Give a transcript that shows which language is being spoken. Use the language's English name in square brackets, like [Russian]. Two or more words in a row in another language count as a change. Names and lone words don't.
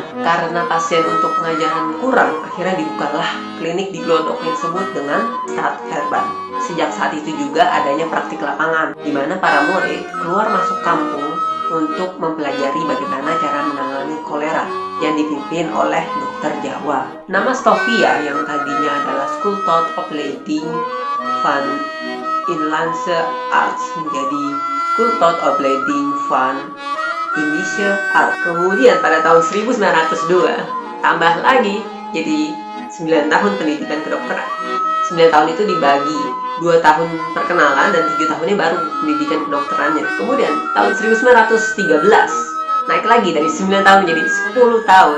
[Indonesian] Karena pasien untuk pengajaran kurang, akhirnya dibukalah klinik di Glodok yang disebut dengan Stadverband. Sejak saat itu juga adanya praktik lapangan, di mana para murid keluar masuk kampung untuk mempelajari bagaimana cara menangani kolera yang dipimpin oleh dokter Jawa. Nama Stovia yang tadinya adalah School tot Opleiding van Inlandse Arts menjadi School tot Opleiding van Indische Arts. Kemudian pada tahun 1902 tambah lagi jadi 9 tahun pendidikan kedokteran. 9 tahun itu dibagi 2 tahun perkenalan dan 7 tahunnya baru pendidikan kedokterannya. Kemudian tahun 1913 naik lagi dari 9 tahun menjadi 10 tahun.